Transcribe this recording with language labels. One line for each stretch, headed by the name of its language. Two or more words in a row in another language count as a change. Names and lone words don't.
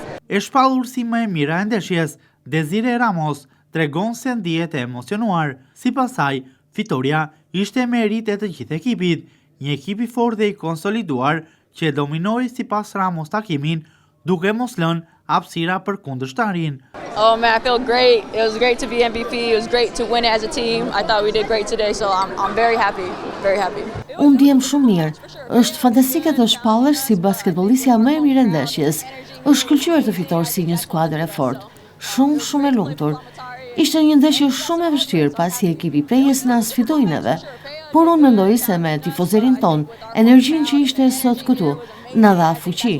Albanian: E shpallur si më e mira e ndeshjes, Desire Ramos tregon se ndihet e emocionuar. Sipas saj, fitoria ishte merit e të gjithë ekipit, një ekip i fortë dhe i konsoliduar që dominoi sipas Ramos takimin, duke mos lënë hapësira për kundërshtarin.
English: Oh man, I feel great. It was great to be MVP. It was great to win it as a team. I thought we did great today, so I'm very happy. Very happy.
Albanian: Unë ndihem shumë mirë. Është fantastike të shpallesh si basketbolistja më e mirë e ndeshjes. Është shkëlqyer të fitosh si një skuadër e fortë. Shumë e lumtur. Ishte një ndeshje shumë e vështirë pasi ekipi Pejes na sfidoi neve. Por unë mendoj se me tifozerin ton, energjinë që ishte sot këtu, na dha fuqi.